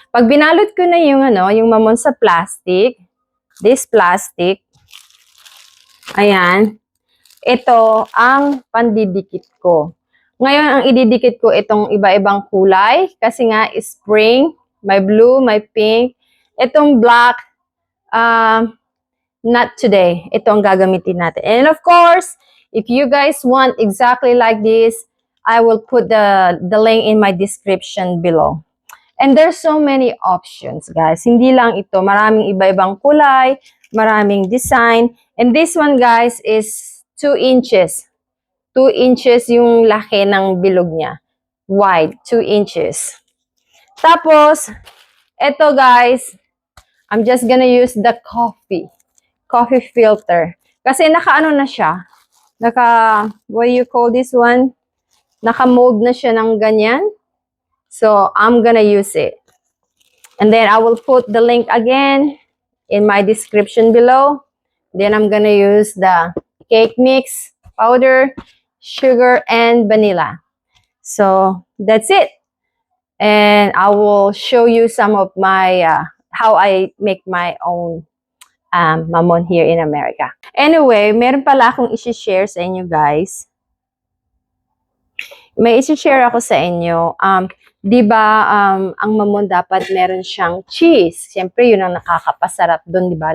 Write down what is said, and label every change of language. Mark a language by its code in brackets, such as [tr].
[tl] Pag binalot ko na yung yung mamon sa plastic, [en] this plastic, [tl] ayan, ito ang pandidikit ko. Ngayon, ang ididikit ko itong iba-ibang kulay kasi nga spring, may blue, may pink. Itong black, [en] not today. [tl] Ito ang gagamitin natin. [en] And of course, if you guys want exactly like this, I will put the link in my description below. And there's so many options, guys. [tl] Hindi lang ito. Maraming iba-ibang kulay, maraming design. [en] And this one, guys, is 2 inches. [tl] 2 inches yung laki ng bilog niya. [en] Wide, 2 inches. [tl] Tapos, ito, [en] guys, I'm just gonna use the coffee filter. [tl] Kasi naka-ano na siya. [en] What do you call this one? [tl] Naka-mold na siya ng ganyan. [en] So, I'm gonna use it. And then, I will put the link again in my description below. Then, I'm gonna use the cake mix, powder, sugar, and vanilla. So, that's it. And I will show you some of my, how I make my own mamon here in America. [tl] Anyway, meron pala akong isi-share sa inyo, guys. May isi-share ako sa inyo. Di ba, ang mamon dapat meron siyang cheese. Siyempre, yun ang nakakapasarap dun, di ba?